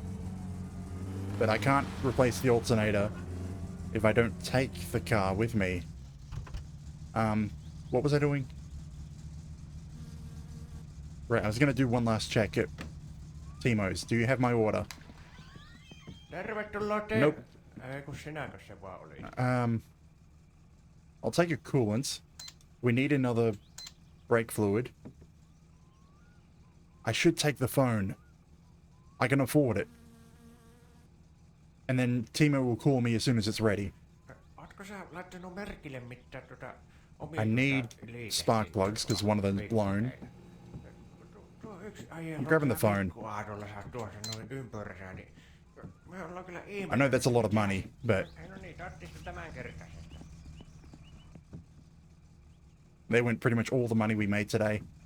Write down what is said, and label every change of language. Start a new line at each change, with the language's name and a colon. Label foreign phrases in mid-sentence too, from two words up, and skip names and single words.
English: But I can't replace the alternator if I don't take the car with me. What was I doing? Right, I was gonna do one last check at Timo's. Do you have my order?
Finnish: Tervetuloa
English: Nope.
Finnish: Ei kun sinäkö se vaan oli?
English: I'll take a coolant. We need another brake fluid. I should take the phone. I can afford it. And then Timo will call me as soon as it's ready.
Finnish: Ootko sä laittanut merkille mitään
English: I need spark plugs because one of them's blown. I'm grabbing the phone. I know that's a lot of money, but they went pretty much all the money we made today.